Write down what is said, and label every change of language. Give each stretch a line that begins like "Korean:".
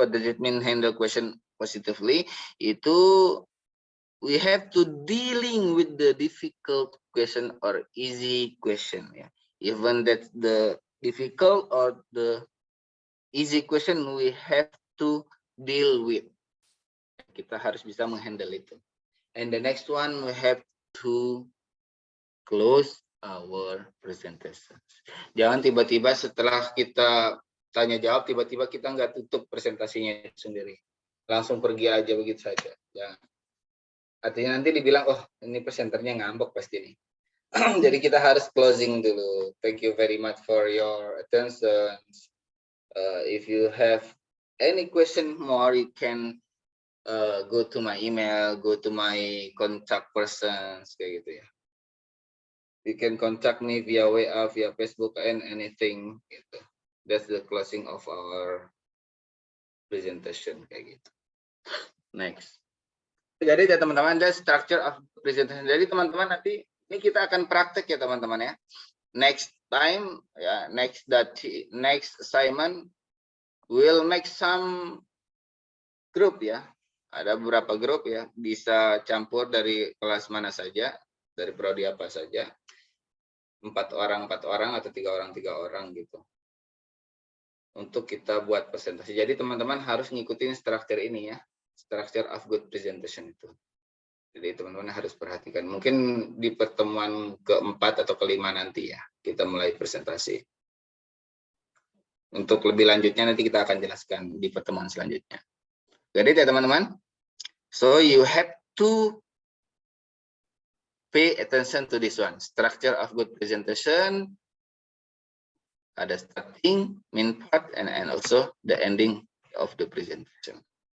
English: What does it mean, handle question positively?
Indonesian: Itu
English: we have to dealing with the difficult question or easy question, even that the difficult or the easy question we have to deal with.
Indonesian: Kita harus bisa menghandle itu.
English: And the next one, we have to close our presentation.
Indonesian: Jangan tiba-tiba setelah kita tanya jawab, tiba-tiba kita nggak tutup presentasinya sendiri. Langsung pergi aja begitu saja. Jangan. Artinya nanti dibilang, oh ini presenternya ngambek pasti nih. Jadi kita harus closing dulu.
English: Thank you very much for your attention. If you have any question more, you can go to my email, go to my contact persons,
Indonesian: kayak gitu ya.
English: You can contact me via WA, via Facebook, and anything
Indonesian: gitu.
English: That's the closing of our presentation,
Indonesian: kayak gitu.
English: Next.
Indonesian: Jadi ya teman-teman,
English: the structure of presentation.
Indonesian: Jadi teman-teman nanti ini kita akan praktek ya teman-teman ya.
English: Next time ya, next assignment we'll make some group ya.
Indonesian: Ada beberapa grup ya, bisa campur dari kelas mana saja, dari prodi apa saja. 4 orang atau 3 orang gitu. Untuk kita buat presentasi. Jadi teman-teman harus ngikutin struktur ini ya.
English: Structure of good presentation
Indonesian: itu. Jadi teman-teman harus perhatikan. Mungkin di pertemuan keempat atau kelima nanti ya, kita mulai presentasi. Untuk lebih lanjutnya nanti kita akan jelaskan di pertemuan selanjutnya. Jadi ya teman-teman.
English: So you have to pay attention to this one. Structure of good presentation. Ada starting, main part, and also the ending of the presentation.